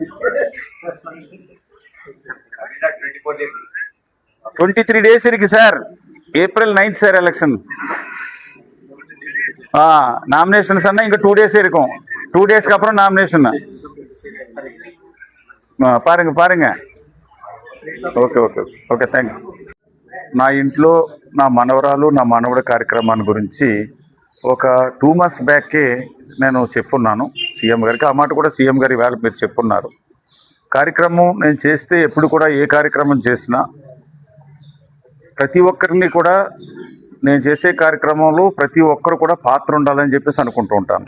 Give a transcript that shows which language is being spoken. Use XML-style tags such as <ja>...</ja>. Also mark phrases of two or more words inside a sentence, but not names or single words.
<ta>23 days இருக்கு சார். April 9th சார் எலெக்ஷன். நாமினேஷன்ஸ் அண்ணா இங்கே 2 days இருக்கும். 2 daysக்கு அப்புறம் நாமினேஷன். பாருங்க.</ta> <en>okay okay okay thank you.</en> <te>నా ఇంట్లో నా మనవరాలు నా మనవడి కార్యక్రమాన్ని గురించి ఒక 2</te> <en>months back</en> <te>నేను చెప్పున్నాను సీఎం గారికి. ఆ మాట కూడా సీఎం గారి వేళ మీరు చెప్పున్నారు. కార్యక్రమం నేను చేస్తే ఎప్పుడు కూడా ఏ కార్యక్రమం చేసినా ప్రతి ఒక్కరిని కూడా నేను చేసే కార్యక్రమంలో ప్రతి ఒక్కరు కూడా పాత్ర ఉండాలని చెప్పేసి అనుకుంటూ ఉంటాను.</te>